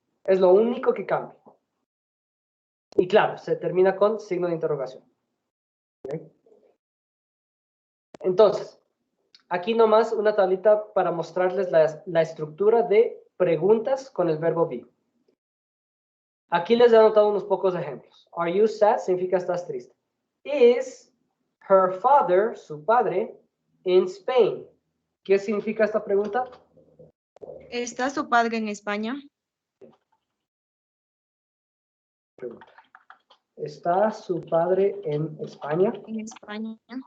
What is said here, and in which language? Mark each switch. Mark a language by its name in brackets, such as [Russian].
[Spanish] Es lo único que cambia. Y claro, se termina con signo de interrogación. ¿Okay? Entonces, aquí nomás una tablita para mostrarles la estructura de preguntas con el verbo be. Aquí les he anotado unos pocos ejemplos. [English] Are you sad? [Spanish] Significa estás triste. [English] Is her father, [Spanish] su padre, [English] in Spain? [Spanish] ¿Qué significa esta pregunta? ¿Está su padre en España? ¿Está su padre en España? En España.